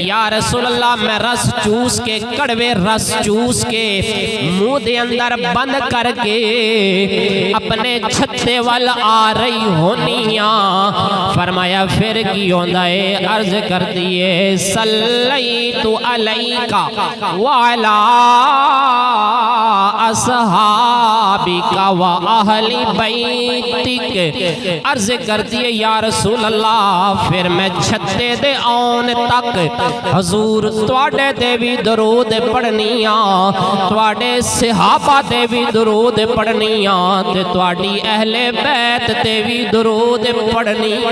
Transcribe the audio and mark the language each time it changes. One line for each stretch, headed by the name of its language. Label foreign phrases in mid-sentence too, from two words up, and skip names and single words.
Punjabi: یا رسول اللہ، میں رس چوس کے، کوڑے رس چوس کے منہ دے اندر بند کر کے اپنے چھتے ول آ رہی ہونیاں. فرمایا پھر کی ہوندا ہے؟ عرض کر دیے
Arabic: صَلَّيْتُ عَلَيْكَ وَعَلَى أَصْحَابِكَ وَأَهْلِ بَيْتِكَ.
Punjabi: عرض کر دیے یا رسول اللہ، پھر میں چھتے دے آؤن تک حضور تہاڈے تے وی درود پڑھنیاں، تہاڈے صحابہ تے وی درود پڑھنیاں، تے تہاڈی اہل بیت تے وی درود پڑھنی.